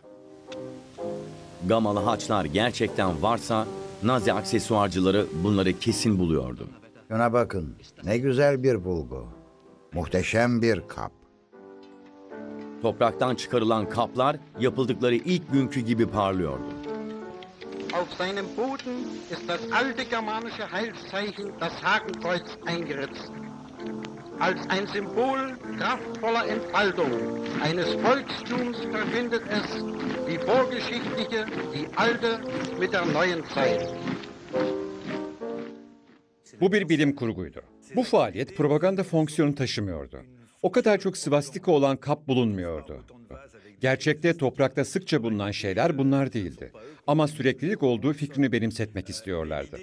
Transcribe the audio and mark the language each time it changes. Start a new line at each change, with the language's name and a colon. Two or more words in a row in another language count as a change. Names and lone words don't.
Turkish: Gamalı haçlar gerçekten varsa Nazi aksesuarcıları bunları kesin buluyordu. şuna bakın. Ne güzel bir bulgu. Muhteşem bir kap. Topraktan çıkarılan kaplar yapıldıkları ilk günkü gibi parlıyordu.
German: Auf seinem Boden ist das alte germanische Heilszeichen, das Hakenkreuz, eingeritzt. Als ein Symbol kraftvoller Entfaltung eines Volkstums verbindet es die vorgeschichtliche, die alte mit der neuen Zeit.
Turkish: Bu bir bilim kurguydu. Bu faaliyet propaganda fonksiyonu taşımıyordu. O kadar çok svastika olan kap bulunmuyordu. Gerçekte toprakta sıkça bulunan şeyler bunlar değildi. Ama süreklilik olduğu fikrini benimsetmek istiyorlardı.